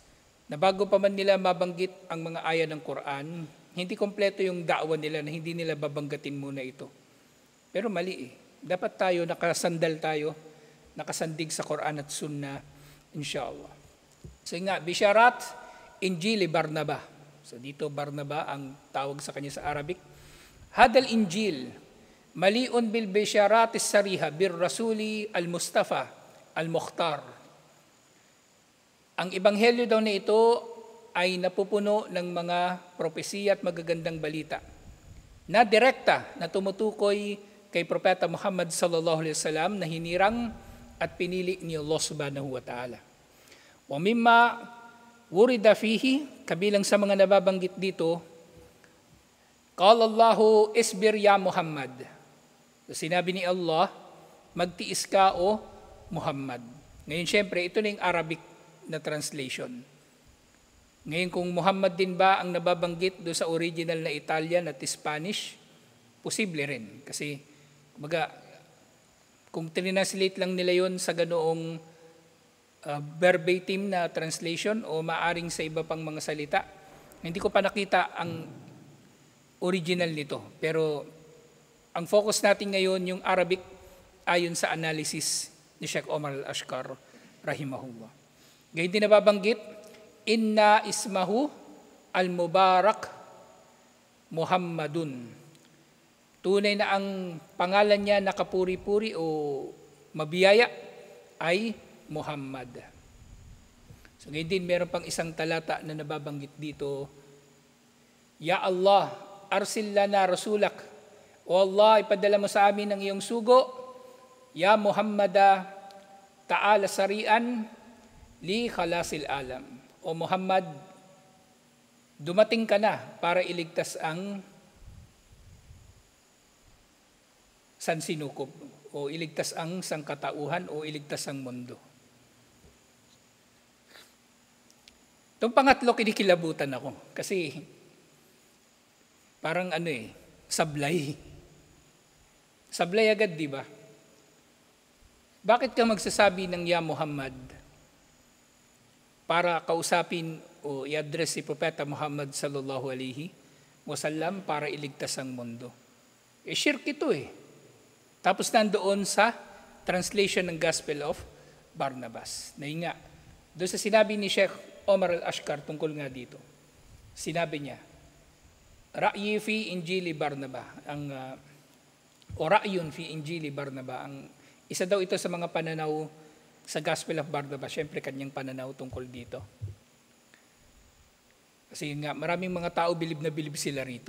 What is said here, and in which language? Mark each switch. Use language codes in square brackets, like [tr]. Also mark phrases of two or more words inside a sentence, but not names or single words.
[tl] Na bago pa man nila mabanggit ang mga aya ng Quran, hindi kompleto yung da'wa nila na hindi nila babanggatin muna ito. Pero mali eh. Dapat tayo, nakasandal tayo, nakasandig sa Quran at Sunnah, [ar] إن شاء الله. [tl] So nga, Bisharat Injili Barnaba. So dito Barnaba ang tawag sa kanya sa Arabic. [ar] هذا الإنجيل، مليء بالبشارات الصريحة، بالرسول المصطفى المختار. [tl] Ang ebanghelyo daw na ito ay napupuno ng mga propesiya at magagandang balita na direkta na tumutukoy kay Propeta Muhammad [ar] صلى الله عليه وسلم [tl] na hinirang at pinili ni Allah [ar] سبحانه وتعالى. وممّا ورد فيه, [tl] kabilang sa mga nababanggit dito, [ar] قال الله اصبر يا محمد. [tl] So, sinabi ni Allah, magtiis ka o Muhammad. Ngayon syempre, ito na yung Arabic na translation. Ngayon kung Muhammad din ba ang nababanggit do sa original na Italian at Spanish, posible rin. Kasi kung trinanslate lang nila yon sa ganoong verbatim na translation o maaring sa iba pang mga salita. Hindi ko pa nakita ang original nito. Pero ang focus natin ngayon yung Arabic ayon sa analysis ni Sheikh Omar Al-Ashkar rahimahullah. Gayun din nababanggit, [ar] إنّ اسمه المبارك محمدٌ. [tl] Tunay na ang pangalan niya na kapuri-puri o mabiyaya ay Muhammad. So ngayon din meron pang isang talata na nababanggit dito, [ar] يا الله، أرسل لنا رسولك. [tl] O Allah, ipadala mo sa amin ang iyong sugo. [ar] يا محمدُ، تعال سارعًا لخلاص العالم. [tl] O Muhammad, dumating ka na para iligtas ang sansinukob o iligtas ang sangkatauhan o iligtas ang mundo. Itong pangatlo, kinikilabutan ako kasi parang sablay. Sablay agad, di ba? Bakit ka magsasabi ng Ya Muhammad para kausapin o i-address si Propeta Muhammad [ar] صلى الله عليه وسلم [tl] para iligtas ang mundo? Shirk ito Tapos nandoon sa translation ng Gospel of Barnabas. Na nga, doon sa sinabi ni Sheikh Omar Al-Ashkar tungkol nga dito, sinabi niya, [ar] رأيي في إنجيل برنابا, o رأيٌ في إنجيل برنابا, [tl] isa daw ito sa mga pananaw sa Gospel of Barnabas, syempre kanyang pananaw tungkol dito. Kasi nga, maraming mga tao bilib na bilib sila rito.